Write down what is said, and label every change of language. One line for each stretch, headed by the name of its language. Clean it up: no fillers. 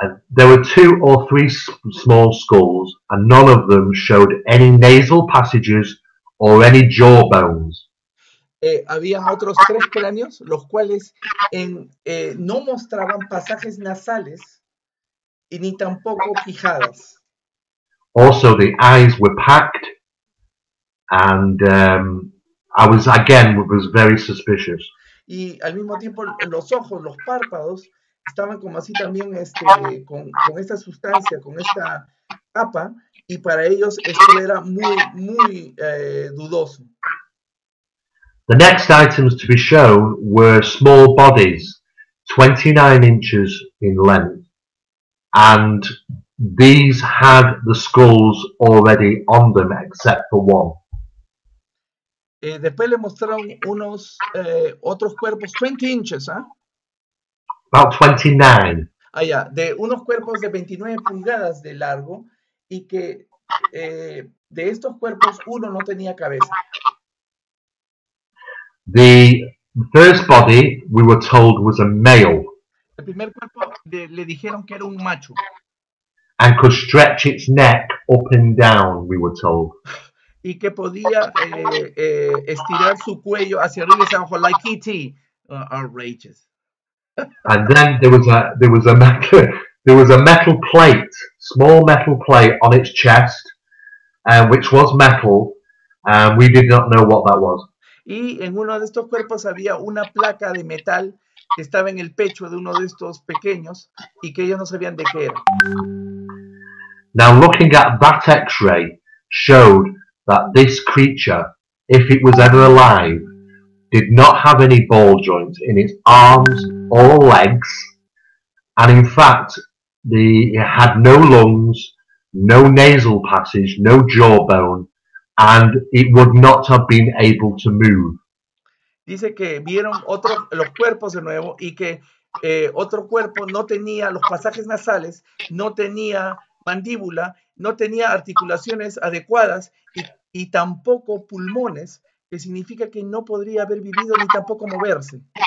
English: There were 2 or 3 small skulls, and none of them showed any nasal passages or any jaw bones.
Spanish: Habían otros 3 cráneos, los cuales no mostraban pasajes nasales y ni tampoco quijadas.
English: Also, the eyes were packed, and I was very suspicious.
Spanish: Y al mismo tiempo los ojos, los párpados, estaban como así también con esta sustancia, con esta capa, y para ellos esto era muy dudoso.
English: The next items to be shown were small bodies, 29 inches in length, and these had the skulls already on them except for one.
Spanish: Después le mostraron unos otros cuerpos,
English: 20 inches,
Spanish: ¿ah?
English: About 29.
Spanish: De unos cuerpos de 29 pulgadas de largo y que de estos cuerpos uno no tenía cabeza.
English: The first body we were told was a male.
Spanish: El primer cuerpo le dijeron que era un macho.
English: And could stretch its neck up and down, we were told.
Spanish: Y que podía estirar su cuello hacia arriba y hacia abajo,
English: like E.T. Outrageous. And then there was there was a metal plate, small metal plate on its chest, which was metal, and we did not know what that was.
Spanish: Y en uno de estos cuerpos había una placa de metal que estaba en el pecho de uno de estos pequeños y que ellos no sabían de qué era.
English: Now looking at that X-ray showed that this creature, if it was ever alive, did not have any ball joints in its arms or legs, and in fact it had no lungs, no nasal passage, no jawbone, and it would not have been able to move.
Spanish: Dice que vieron los cuerpos de nuevo y que otro cuerpo no tenía los pasajes nasales, no tenía mandíbula, no tenía articulaciones adecuadas y tampoco pulmones, que significa que no podría haber vivido ni tampoco moverse.